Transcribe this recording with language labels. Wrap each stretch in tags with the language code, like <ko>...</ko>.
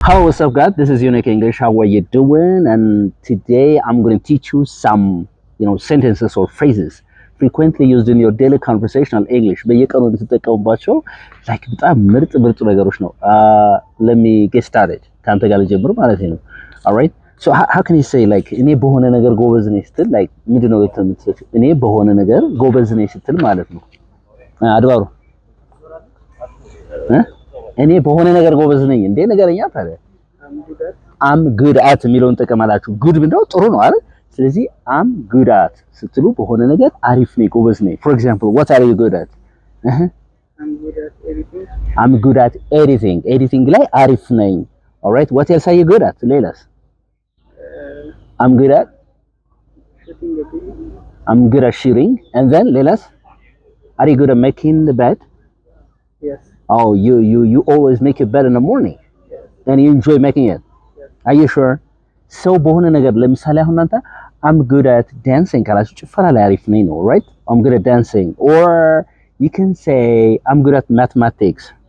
<en>Hello, what's up, guys? This is Unique English. How are you doing? And today I'm going to teach you some, sentences or phrases frequently used in your daily conversational English.</en> <am>በየቀኑ እንድትጠቀሙባቸው like በጣም ምርጥ ነገሮች ነው።</am> <en>Let me get started.</en> <am>ካንተ ጋር ልጀምር ማለት ነው.</am> <en>All right? So how can you say like</en> <am>እኔ በሆነ ነገር ጎበዝ ነኝ ስትል like ምንድነው የምትለው? እኔ በሆነ ነገር ጎበዝ ነኝ ስትል ማለት ነው። አድባሩ እኔ በሆነ ነገር ጎበዝ ነኝ እንዴ ነገርኛ ታዲያ I'm good at የሚለውን ተቀማላችሁ good ምንድነው ጥሩ ነው አይደል ስለዚህ I'm good at ስትሉ በሆነ ነገር አሪፍ ነኝ ጎበዝ ነኝ</am> <en>for example what are you good at I'm good at everything. I'm good at anything</en> <am>ላይ አሪፍ ነኝ</am> <en>all right what else are you good at ሌላስ I'm good at shooting a video. I'm good at shooting and then ሌላስ are you good at making the bed Yes. Oh, you always make your bed in the morning. Yes. And you enjoy making it. Yes. Are you sure?</en> <am>So በሆነ ነገር ለምሳሌ አሁን አንተ</am> <en>I'm good at dancing</en> <am>ካላችሁ ጭፈራ ላይ አሪፍ ነኝ ነው, right?</am> <en>I'm good at dancing. Or you can say I'm good at mathematics.</en>